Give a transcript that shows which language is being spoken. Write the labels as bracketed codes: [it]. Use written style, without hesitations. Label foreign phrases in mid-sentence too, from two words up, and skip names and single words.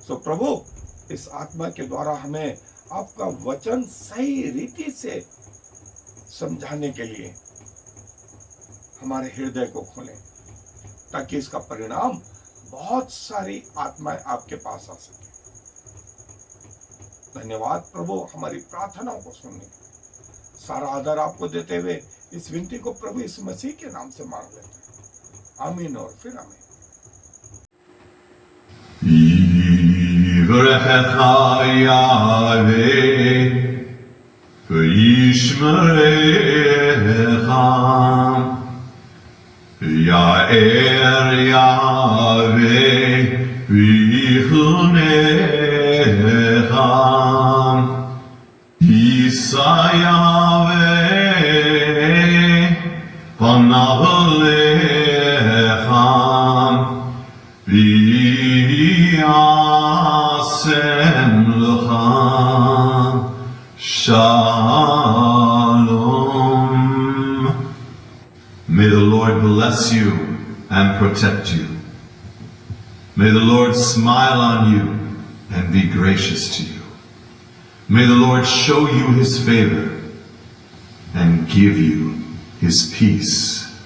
[hi] सो प्रभु इस आत्मा के द्वारा हमें आपका वचन सही रीति से समझाने के लिए हमारे हृदय को खोलें, ताकि इसका परिणाम बहुत सारी आत्माएं आपके पास आ सके। धन्यवाद प्रभु हमारी प्रार्थनाओं को सुनने के लिए। सारा आदर आपको देते हुए इस विनती को प्रभु इस मसीह के नाम से मांग लेते हैं। आमीन और फिर आमीन। [he] יאר יהוה ויחנך ישא יהוה פניו לך וישם לך שלום. [en] May the Lord bless you and protect you. May the Lord smile on you and be gracious to you. May the Lord show you his favor and give you his peace.